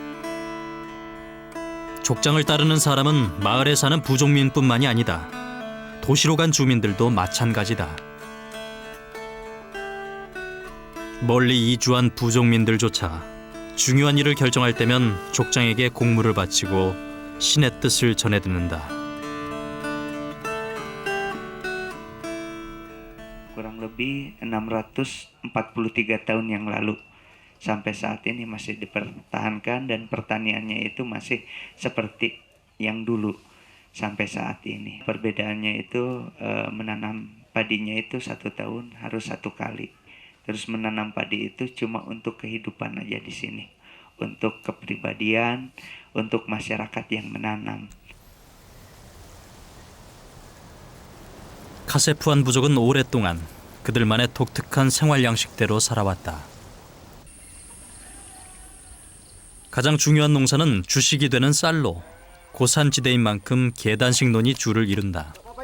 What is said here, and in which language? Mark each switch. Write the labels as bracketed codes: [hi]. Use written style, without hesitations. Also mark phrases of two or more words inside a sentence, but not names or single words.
[ko] 족장을 따르는 사람은 마을에 사는 부족민뿐만이 아니다. 도시로 간 주민들도 마찬가지다. 멀리 이주한 부족민들조차 중요한 일을 결정할 때면 족장에게 공물을 바치고 신의 뜻을 전해 듣는다. [id] Kurang lebih 643 tahun yang lalu sampai saat ini masih dipertahankan dan pertaniannya itu masih seperti yang dulu sampai saat ini. Perbedaannya itu menanam padinya itu 1 tahun harus 1 kali. Terus menanam padi itu cuma untuk kehidupan aja di sini, untuk kepribadian, untuk masyarakat yang menanam. [ko] 카세푸안 부족은 오랫동안 그들만의 독특한 생활 양식대로 살아왔다. 가장 중요한 농사는 주식이 되는 쌀로 고산지대인 만큼 계단식논이 주를 이룬다.